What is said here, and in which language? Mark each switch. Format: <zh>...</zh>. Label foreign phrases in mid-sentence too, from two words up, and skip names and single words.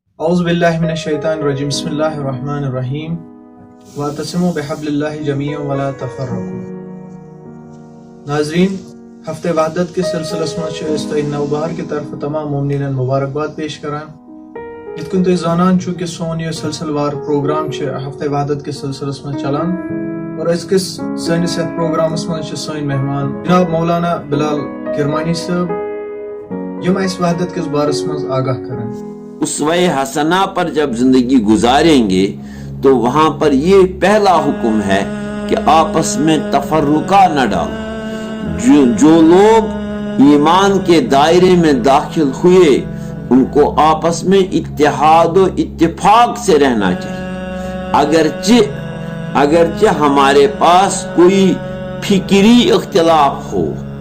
<ar>اعوذ باللہ من الشیطان الرجیم بسم اللہ الرحمن الرحیم واعتصموا بحبل اللہ جمیعا ولا تفرقوا۔</ar> <ks>ناظرین، ہفتہ وحدت کے سلسلس مز نو بہار کی طرف تمام مومنین مبارکباد پیش کران۔ یت کن تھی زانان چھو کہ سون یہ سلسلہ وار پروگرام ہفتہ وحدت کے سلسلس مز چلان، اور اس کس سنس یتھ پروگرامس مز سن مہمان جناب مولانا بلال کرمانی صاحب یم اس وحدت کس بارس مز آگاہ کریں۔</ks> <ur>اسوہ حسنہ پر جب زندگی گزاریں گے تو وہاں پر یہ پہلا حکم ہے کہ آپس میں تفرقہ نہ ڈالو۔ جو لوگ ایمان کے دائرے میں داخل ہوئے ان کو آپس میں اتحاد و اتفاق سے رہنا چاہیے، اگرچہ ہمارے پاس کوئی فکری اختلاف ہو،</ur>